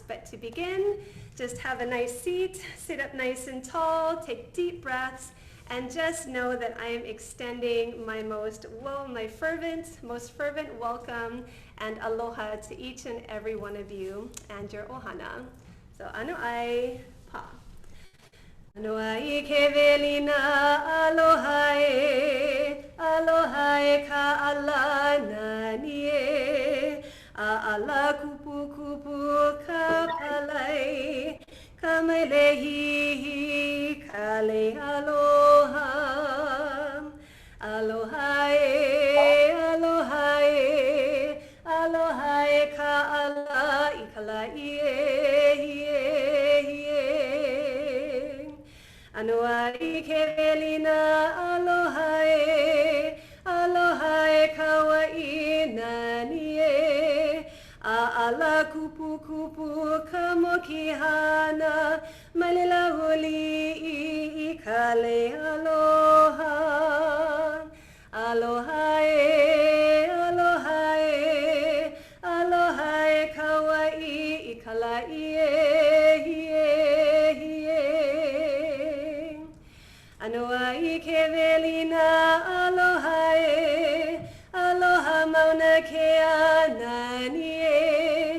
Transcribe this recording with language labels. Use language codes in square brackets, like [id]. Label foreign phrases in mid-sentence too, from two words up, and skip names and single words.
[en] But to begin, just have a nice seat, sit up nice and tall, take deep breaths, and just know that I am extending my most fervent welcome and aloha to each and every one of you and your ohana. [haw] So ano ai pa. Ano ai ke velina aloha e ka ala nani e. Ala kupu kupu ka palai, ka mai lehi ka le aloha. Aloha e, aloha e, aloha e ka ala I ka la Ano ai ke velina aloha e ka wai nani e. Ala kupu kupu ka mokihana, malila huli I ka le aloha. Aloha e, aloha e, aloha e ka wai I ka la Ano ai ke velina aloha e, aloha Mauna Kea nani e.